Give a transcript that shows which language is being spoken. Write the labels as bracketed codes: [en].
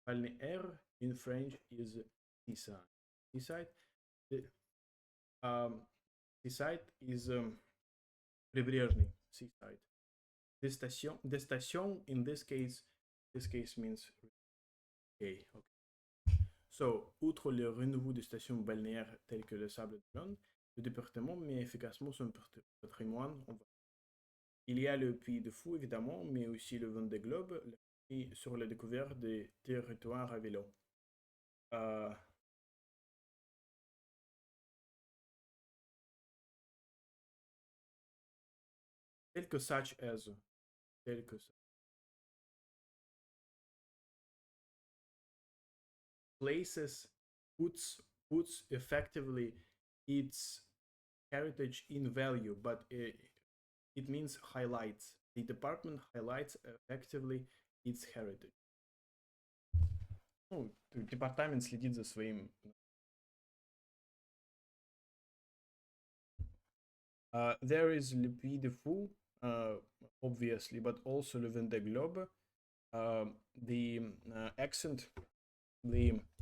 [en] Balnéaire in French is seaside. Seaside, um, seaside is прибрежный seaside. Destination in this case means okay. [fr] So, outre le renouveau des stations balnéaires telles que le Sable d'Olonne, le département met efficacement son patrimoine en valeur. Il y a le Pays de Fou, évidemment, mais aussi le Vendée Globe, et sur la découverte des territoires à vélo. Tels que [en] such as, [fr] tels que [en] places puts effectively its heritage in value, but it means highlights. The department highlights effectively its heritage. [ru] Ну, департамент следит за своим. [en] There is Le Puy de Fou, obviously, but also Le Vendée Globe. The accent, the